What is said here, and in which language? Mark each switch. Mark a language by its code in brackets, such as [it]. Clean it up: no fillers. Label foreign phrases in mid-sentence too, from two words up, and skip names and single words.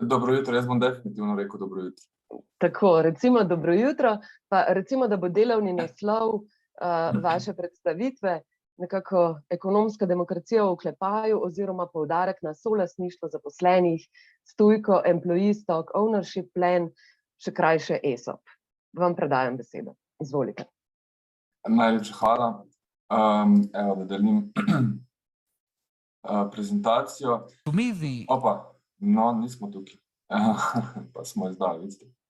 [sl] Dobro jutro, jaz bom definitivno rekel dobro jutro. Tako, recimo dobro jutro, pa recimo, da bo delovni naslov vaše predstavitve nekako ekonomska demokracija v oklepaju oziroma poudarek na solastništvo zaposlenih, STUJKO, [en] employee stock ownership plan, [sl] še krajše ESOP. Vam predajam besedo. Izvolite. Najlepša hvala. Evo, da delim prezentacijo. Opa, no, nismo tukaj. Pa smo izdali, vidite.